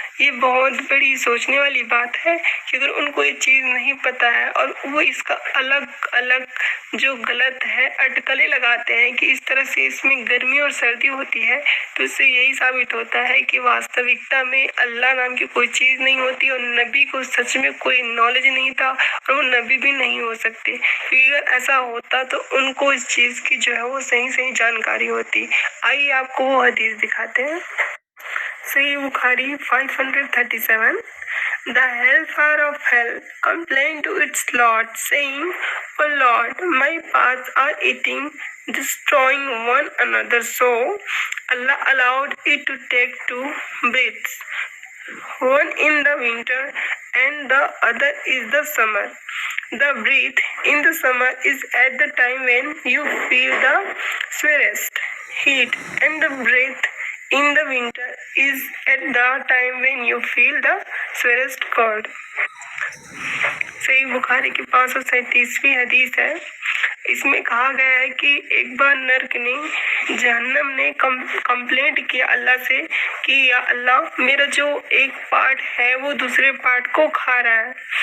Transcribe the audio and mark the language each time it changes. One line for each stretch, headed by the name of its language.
Hindi: ये बहुत बड़ी सोचने वाली बात है कि अगर उनको ये चीज नहीं पता है और वो इसका अलग अलग जो गलत है अटकलें लगाते हैं कि इस तरह से इसमें गर्मी और सर्दी होती है, तो इससे यही साबित होता है कि वास्तविकता में अल्लाह नाम की कोई चीज नहीं होती और नबी को सच में कोई नॉलेज नहीं था और वो नबी भी नहीं हो सकते, क्योंकि अगर ऐसा होता तो उनको इस चीज की जो है वो सही सही जानकारी होती। आइए आपको वो हदीस दिखाते हैं। सही Bukhari 537।
English: The hellfire of hell complained to its Lord, saying, "O Lord, my paths are eating, destroying one another." So Allah allowed it to take two breaths, one in the winter and the other is the summer. The breath in the summer is at the time when you feel the severest heat, and the breath in the winter is at the time when you feel the severest cold.
Hindi: सही बुखारी की 537वीं हदीस है। इसमें कहा गया है कि एक बार नर्क ने, जहन्नम ने कंप्लेंट किया अल्लाह से कि या अल्लाह, मेरा जो एक पार्ट है वो दूसरे पार्ट को खा रहा है।